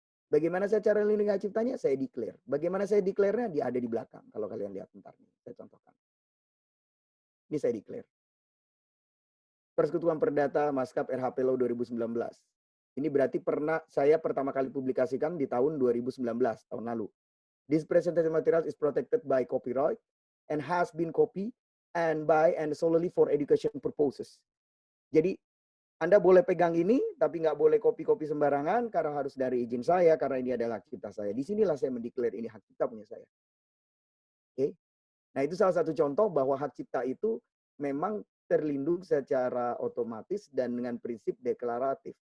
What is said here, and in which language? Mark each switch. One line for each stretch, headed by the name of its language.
Indonesian: Bagaimana saya cara lindungi hak ciptanya? Saya declare. Bagaimana saya declare-nya? Dia ada di belakang. Kalau kalian lihat bentar nih, saya contohkan. Ini saya declare. Persekutuan Perdata Maskap RHP Law 2019. Ini berarti saya pertama kali publikasikan di tahun 2019, tahun lalu.
English: This presentation material is protected by copyright and has been copied and solely for education purposes.
Indonesian: Jadi Anda boleh pegang ini, tapi nggak boleh copy-copy sembarangan karena harus dari izin saya, karena ini adalah hak cipta saya. Disinilah saya mendeklar ini hak cipta punya saya. Oke? Nah, itu salah satu contoh bahwa hak cipta itu memang terlindung secara otomatis dan dengan prinsip deklaratif.